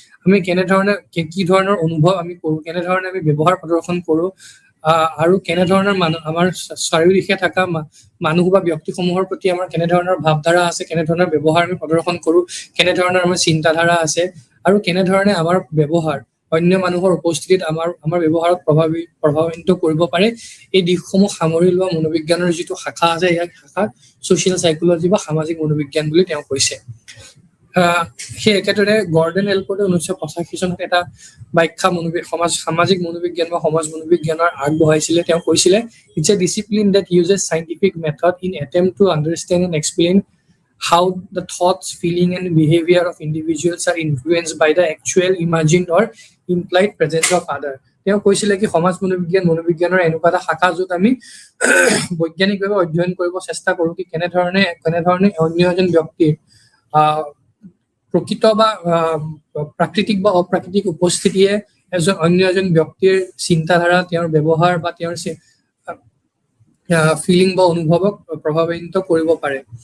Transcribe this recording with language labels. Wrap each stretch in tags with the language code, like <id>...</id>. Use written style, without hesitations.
<as>আমি কেনেধৰণে কি ধৰণৰ অনুভৱ আমি কৰোঁ, কেনেধৰণে আমি ব্যৱহাৰ প্ৰদৰ্শন কৰোঁ, আৰু কেনেধৰণৰ আমাৰ চাৰিওদিশে থকা মানুহ বা ব্যক্তিসমূহৰ প্ৰতি আমাৰ কেনেধৰণৰ ভাৱধাৰা আছে, কেনেধৰণৰ ব্যৱহাৰ আমি প্ৰদৰ্শন কৰোঁ, কেনেধৰণৰ আমাৰ চিন্তাধাৰা আছে, আৰু কেনেধৰণে আমাৰ ব্যৱহাৰ অন্য মানুহৰ উপস্থিতিত আমাৰ ব্যৱহাৰক প্ৰভাৱান্বিত কৰিব পাৰে, এই দিশসমূহ সামৰি লোৱা মনোবিজ্ঞানৰ যিটো শাখা আছে ইয়াক শাখা ছ'চিয়েল সাইকোলজি বা সামাজিক মনোবিজ্ঞান বুলি তেওঁ কৈছে। সেই একেদৰে গৰ্ডন এলপৰ্টে 1985 চনত এটা ব্যাখ্যা সামাজিক মনোবিজ্ঞান বা সমাজ মনোবিজ্ঞানৰ আগবঢ়াইছিলে। তেওঁ কৈছিলে</as> <en>It's a discipline that uses scientific method in attempt to understand and explain how the thoughts, feeling and behavior of individuals are influenced by the actual, imagined or implied presence of other.</en> <as>তেওঁ কৈছিলে কি সমাজ মনোবিজ্ঞানৰ এনেকুৱা এটা শাখা য'ত আমি বৈজ্ঞানিকভাৱে অধ্যয়ন কৰিব চেষ্টা কৰোঁ কি কেনেধৰণে অন্য এজন ব্যক্তিৰ প্ৰকৃত বা প্ৰাকৃতিক বা অপ্ৰাকৃতিক উপস্থিতিয়ে অন্য এজন ব্যক্তিৰ চিন্তাধাৰা, তেওঁৰ ব্যৱহাৰ বা তেওঁৰ ফিলিং বা অনুভৱক প্ৰভাৱান্বিত কৰিব পাৰে।</as>